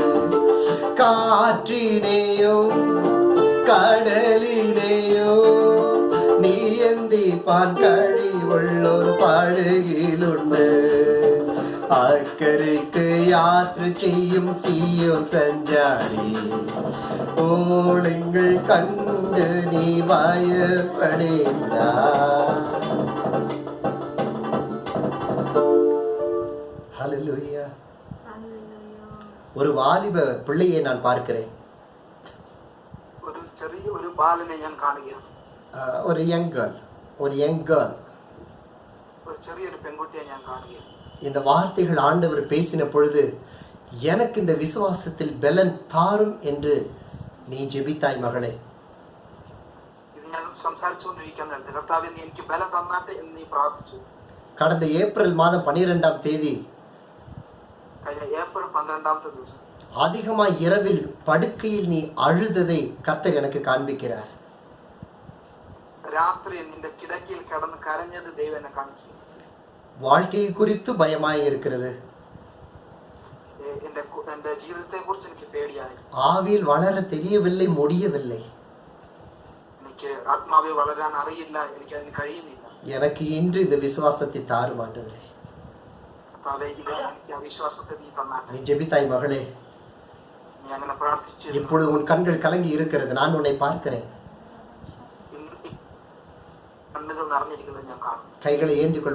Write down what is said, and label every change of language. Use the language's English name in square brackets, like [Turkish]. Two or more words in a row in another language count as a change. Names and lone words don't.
[Malayalam] കാറ്റിനെയോ കടലിനെയോ നീയന്തിപ്പാൻ കഴിവുള്ളോർ പടകിലുണ്ട് അക്കരയ്ക്ക് യാത്ര ചെയ്യും സിയോൻ സഞ്ചാരി ഓളങ്ങൾ കണ്ട് നീ ഭയപ്പെടേണ്ട. [Tamil] ஹல்லேலூயா. ஒரு வாலிப பிள்ளையை நான் பார்க்கிறேன். [Malayalam] ഒരു ചെറിയ ഒരു ബാലനെ ഞാൻ കാണുകയാണ്. ഒരു [English] young girl, [Malayalam] ഒരു ചെറിയൊരു പെൺകുട്ടിയെ ഞാൻ കാണുകയാണ്. [Tamil] இந்த வார்த்தைகள் ஆண்டவர் பேசின பொழுது எனக்கு இந்த விசுவாசத்தில் பலன் தாரும் என்று நீ ஜெபித்தாய் மகளே. [Malayalam] ഇത് ഞാൻ സംസാരിച്ചുകൊണ്ടിരിക്കുന്ന കർത്താവേ നീ എനിക്ക് ബലം തന്നാട്ടെ എന്ന് നീ പ്രാർത്ഥിച്ചു. [Tamil] கடந்த ஏப்ரல் மாதம் 12ஆம் தேதி [Malayalam] കഴിഞ്ഞ ഏപ്രിൽ 12ാമത്തെ ദിവസം [Tamil] அதிகமாக இரவில் படுக்கையில் நீ அழுததை கர்த்தர் எனக்கு காண்பிக்கிறார். [Malayalam] രാത്രി നിന്റെ കിടക്കയിൽ കിടന്ന് കരഞ്ഞത് ദൈവം എന്നെ കാണിച്ചു. [Tamil] வாழ்க்கையை குறித்து பயமாய் இருக்கிறது. [Malayalam] എന്റെ ജീവിതത്തെ കുറിച്ച് എനിക്ക് പേടിയായി. [Tamil] ஆவியில் வளர தெரியவில்லை, முடியவில்லை. [Malayalam] എനിക്ക് ആത്മാവിൽ വളരാൻ അറിയില്ല, എനിക്ക് അതിന് കഴിയുന്നില്ല. [Tamil] எனக்கு இன்று இந்த விசுவாசத்தை தாரும் ஆண்டவரே. நீ ஜெபித்தாய் மகளே. இப்பொழுது உன் கண்கள் கலங்கி இருக்கிறது, நான் உன்னை பார்க்கிறேன். கைகளை ஏந்திக்கொள்.